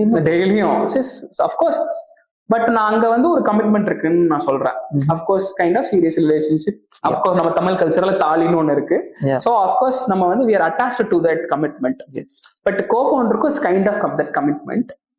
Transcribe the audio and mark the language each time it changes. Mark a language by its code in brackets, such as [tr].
[ta] டெய்லியும் of course. But நான் அங்க வந்து ஒரு கமிட்மெண்ட் இருக்குன்னு நான் சொல்றேன். Of course [en] Kind of serious relationship. [ta] Of course நம்ம தமிழ் கல்ச்சர்ல தாலின்னு ஒண்ணு இருக்கு. [en] so of course [ta] நம்ம வந்து [en] we are attached to that commitment. [ta] But கோஃபவுண்டருக்கும் [en] It's kind of that commitment.